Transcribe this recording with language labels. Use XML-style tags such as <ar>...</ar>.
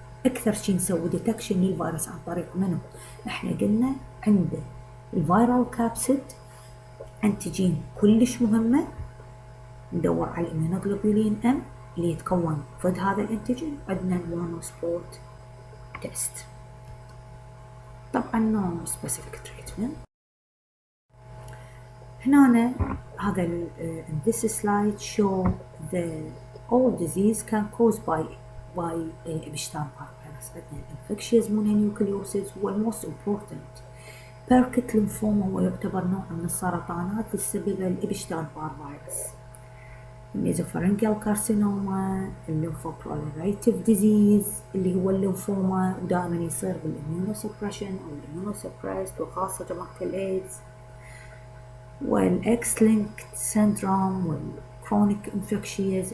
<ar>اكثر شيء نسوي ديتكشن للفيروس عن طريق منه، احنا قلنا عنده الفيرال كابسيد انتيجين كلش مهمه، ندور على الاميونوجلوبولين ام اللي يتكون ضد هذا الانتيجين. عندنا المونو سبوت تيست.</ar> <en>طبعا no specific treatment.</en> <ar>هنا هذا</ar> <en>in this slide show the all disease can caused by Epstein-barr virus. عندنا infectious mononucleosis هو most important.</en> <ar>Burkitt lymphoma هو يعتبر نوع من السرطانات تسببها الإبشتاين-بار فيروس. النيزوفارنجيال كارسينوما، الليمفوبروليفريتيف ديزيز اللي هو الليمفوما ودائما يصير بالإميونوسبريشن أو الإميونوسبريست وخاصة جماعة الإيدز، والإكس لينكد سيندروم والكرونيك انفكشيز.</ar>